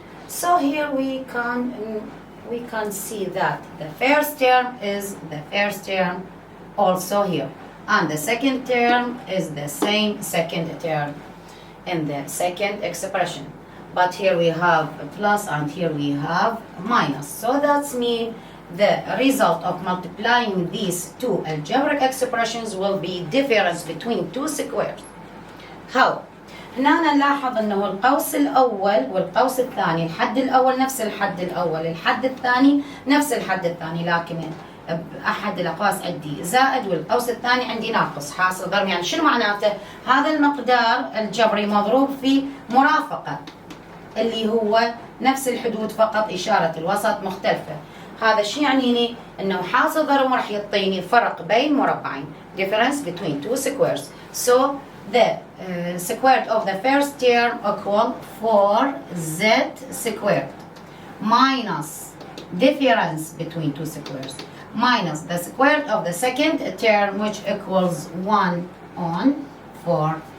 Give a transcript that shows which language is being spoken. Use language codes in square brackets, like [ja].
[en] So here we can see that the first term is the first term also here, and the second term is the same second term in the second expression. But here we have a plus and here we have a minus. So that means the result of multiplying these two algebraic expressions will be difference between two squares. How? [ar] هنا نلاحظ انه القوس الاول والقوس الثاني، الحد الاول نفس الحد الاول، الحد الثاني نفس الحد الثاني، لكن احد الاقواس عندي زائد والقوس الثاني عندي ناقص، حاصل ضرب. يعني شنو معناته؟ هذا المقدار الجبري مضروب في مرافقه اللي هو نفس الحدود فقط اشاره الوسط مختلفه. هذا الشيء يعنيني انه حاصل ضرب راح يعطيني فرق بين مربعين. [en] Difference between two squares. So the square of the first term equal 4z squared minus difference between two squares minus the square of the second term, which equals 1 on 4.